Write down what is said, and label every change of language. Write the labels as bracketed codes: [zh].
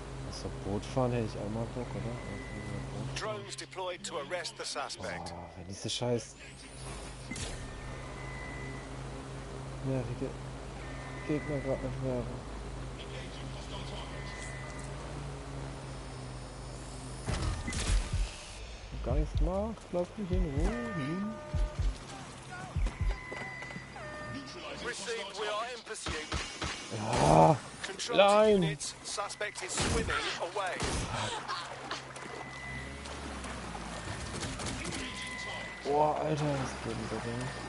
[de] So, Boot fahren hätte ich auch mal Bock, oder? [en] Drones deployed to arrest the suspect. [de] Oh, wenn diese scheiß nervige Gegner gerade nicht wären. Gar nichts macht, lass mich in Ruhe. [en] Received, we are in pursuit. [de] Ja, nein. [en] Units, suspect is swimming away. [de] Boah, Alter, was geht denn da drin?